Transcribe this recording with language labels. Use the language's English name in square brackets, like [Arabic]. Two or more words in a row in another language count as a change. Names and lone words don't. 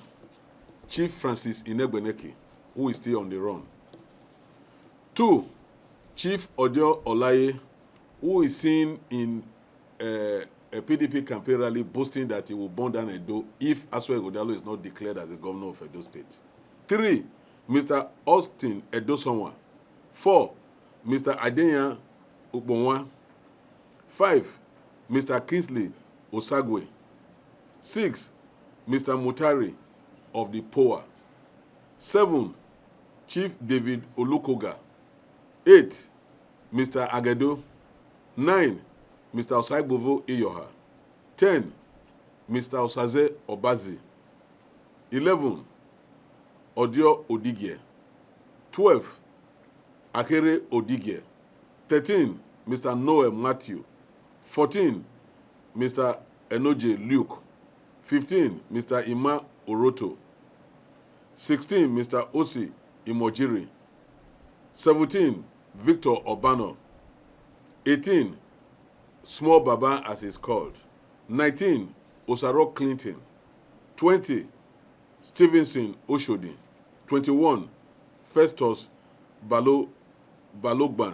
[English] Chief Francis Inegbeneki, who is still on the run. 2. Chief Odio Olaye, who is seen in a PDP campaign rally boasting that he will burn down Edo if Asue Godalo is not declared as the governor of Edo State. 3. Mr. Austin Edosonwa. 4. Mr. Adenya Ukbonwa. 5. Mr. Kingsley Osagwe. 6. Mr. Mutari of the POA. 7. Chief David Olukoga. 8. Mr. Agedo. 9. Mr. Osagbovo Iyoha. 10. Mr. Osaze Obazi. 11. Odio Odigye. 12. Akere Odigye. 13. Mr. Noel Matthew. 14. Mr. Enoje Luke. 15. Mr. Ima Oroto. 16. Mr. Osi Imojiri. 17. Victor Obano. 18. Small Baba as he's called. 19. Osaro Clinton. 20. Stevenson Oshodi. 21. Festus Balogban.